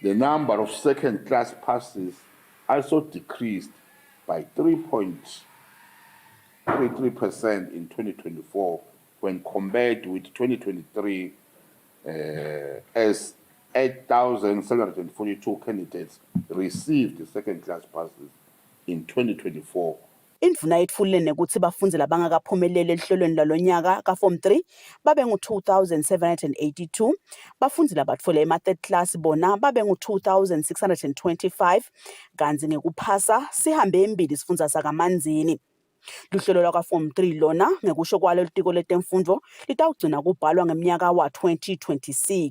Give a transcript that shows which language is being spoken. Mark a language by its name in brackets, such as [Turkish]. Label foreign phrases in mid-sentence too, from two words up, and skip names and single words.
[English] The number of second-class passes also decreased by 3.33% in 2024 when compared with 2023, as 8,742 candidates received second-class passes in 2024. [Swati] Indvuna yetfulile nekuthi bafundzi labangakaphumeleli eluhlelweni lalonyaka ka-Form 3 babe ngu-2,782, bafundzi labatfole ema-third class bona babe ngu-2,625, kantsi ngekuphasa sihambe embili sifundza sakaManzini. Luhlelo lwaka-Form 3 lona ngekusho kwalo litiko letemfundvo litawugcina kubhalwa ngemnyaka wa-2026.